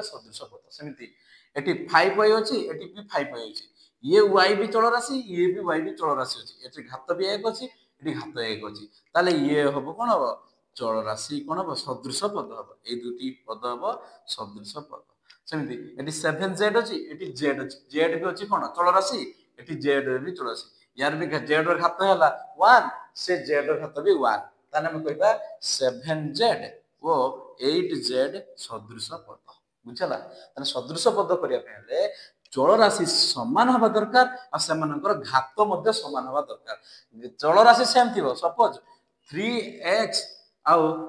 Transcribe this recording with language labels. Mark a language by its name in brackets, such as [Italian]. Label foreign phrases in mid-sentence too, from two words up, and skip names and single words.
[Odia] ସଦୃଶ ପଦ ସେମିତି ଏଠି 5y ଅଛି ଏଠି ବି 5y ଅଛି ଇଏ y ବି ଚଳ ରାଶି ଇଏ ବି y ବି ଚଳ ରାଶି ଅଛି ଏଠି ଘାତ ବି 1 ଅଛି ଏଠି ଘାତ 1 ଅଛି ତାହେଲେ ଇଏ ହବ କଣ ହବ ଚଳ ରାଶି କ'ଣ ହବ ସଦୃଶ ପଦ ହବ ଏଇ ଦୁଇଟି ପଦ ହବ ସଦୃଶ ପଦ ସେମିତି ଏଠି 7z ଅଛି ଏଠି z ଅଛି z ବି ଅଛି କ'ଣ ଚଳ ରାଶି ଏଠି z ବି ଚଳ ରାଶି [Hindi] यार भी [Odia] z ର ଘାତ ହେଲା 1 ସେ z ର ଘାତ ବି 1 ତାହେଲେ ଆମେ କହିବା 7z ଓ 8z ସଦୃଶ ପଦ ବୁଝିଲା ତାହେଲେ ସଦୃଶ ପଦ କରିବା ପାଇଁ ହେଲେ ଚଳ ରାଶି ସମାନ ହବା ଦରକାର ଆଉ ସେମାନଙ୍କର ଘାତ ମଧ୍ୟ ସମାନ ହବା ଦରକାର ଚଳ ରାଶି ସେମ ଥିବ ସପୋଜ 3x ଆଉ